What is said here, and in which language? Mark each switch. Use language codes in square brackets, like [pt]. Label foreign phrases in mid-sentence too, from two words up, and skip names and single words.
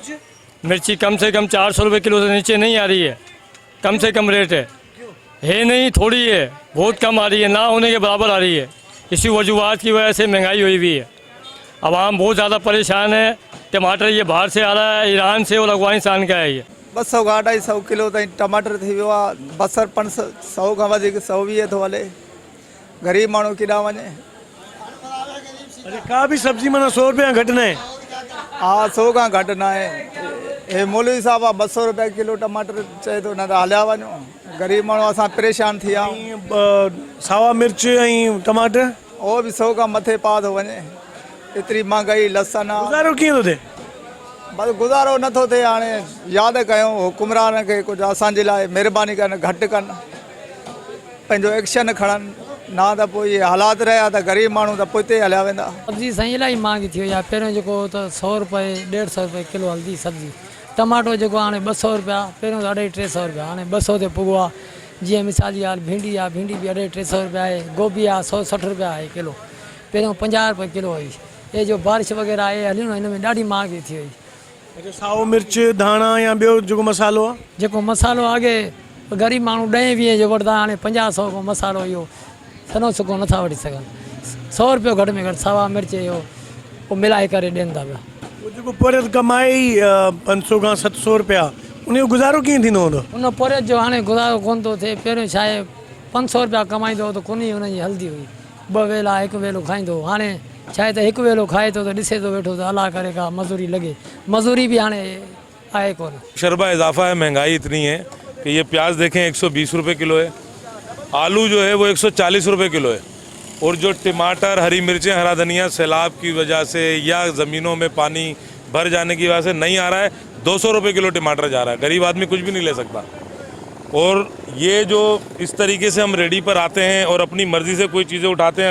[ur] مرچی کم سے کم 400 روپے کلو سے نیچے نہیں آ رہی ہے. کم سے کم ریٹ ہے نہیں، تھوڑی ہے، بہت کم آ رہی ہے، نہ ہونے کے برابر آ رہی ہے. اسی وجوہات کی وجہ سے مہنگائی ہوئی ہوئی ہے۔ عوام بہت زیادہ پریشان ہے. ٹماٹر یہ باہر سے آ رہا ہے، ایران سے اور افغانستان کا ہے. ये [sd] 200 खां 250 किलो ताईं टमाटर थी वियो आहे। बसर 500 खां वधीक 120 थो हले। ग़रीब माण्हू केॾांहुं वञे? अरे का भी सब्जी माना 100 रुपया घटि न आहे। हा 100 खां घटि न आहे। हे मौलवी साहब आहे 200 रुपया किलो टमाटर चए थो, न त हलिया वञो। ग़रीब माण्हू असां परेशान थी विया आहियूं। सावा मिर्च ऐं टमाटर उहो बि 100 खां मथे पा थो वञे। एतिरी महांगाई, लसन आहे। गुज़ारो कीअं थो थिए? बसि गुज़ारो नथो थिए। हाणे यादि कयूं हुकुमरान खे कुझु असांजे लाइ महिरबानी कनि, घटि कनि, पंहिंजो एक्शन खणनि। ना त पोइ इहे हालात रहिया त ग़रीब माण्हू त पोइ हलिया वेंदा। सब्जी साईं इलाही महांगी थी वई आहे। पहिरियों जेको त 100 रुपये 150 रुपये किलो हलंदी सब्जी। टमाटो जेको हाणे 200 रुपया, पहिरियों त 250-300 रुपया, हाणे 200 ते पुॻो आहे। जीअं मिसाल जी ॻाल्हि भिंडी आहे, भिंडी बि 250-300 रुपया आहे। गोभी आहे 160 रुपया आहे किलो, पहिरियों 50 रुपये किलो हुई। ये जो बारिश वग़ैरह आहे हलियूं हिन में ॾाढी महांगी थी वई। साओ मिर्च धाणा या ॿियो जेको मसालो आहे, जेको मसालो अॻे ग़रीब माण्हू 10-20 जो वठंदा, हाणे 50-100 को मसालो इहो सनो सुको नथा वठी सघनि। 100 रुपयो घटि में घटि सावा मिर्च इहो पोइ मिलाए करे ॾियनि था पिया। उहो जेको पोरे कमाए ई 500 खां 700 रुपया, उनजो गुज़ारो कीअं थींदो हूंदो? उन पोरे जो हाणे गुज़ारो कोन थो थिए। पहिरियों छा आहे 500 रुपया कमाईंदो त कोन ई हुनजी हलंदी हुई। 2 वेला 1 वेलो खाईंदो। हाणे छा आहे त 1 वेलो खाए थो त ॾिसे थो वेठो त अलाह करे का मज़ूरी लॻे। मज़ूरी बि हाणे आहे कोन। [ur] شربا اضافہ ہے، مہنگائی اتنی ہے کہ یہ پیاز دیکھیں 120 روپے کلو ہے، آلو جو ہے وہ 140 روپے کلو ہے، اور جو ٹماٹر، ہری مرچیں، ہرا دھنیا سیلاب کی وجہ سے یا زمینوں میں پانی بھر جانے کی وجہ سے نہیں آ رہا ہے. 200 روپے کلو ٹماٹر جا رہا ہے۔ غریب آدمی کچھ بھی نہیں لے سکتا۔ اور یہ جو اس طریقے سے ہم ریڑھی پر آتے ہیں اور اپنی مرضی سے کوئی چیزیں اٹھاتے ہیں.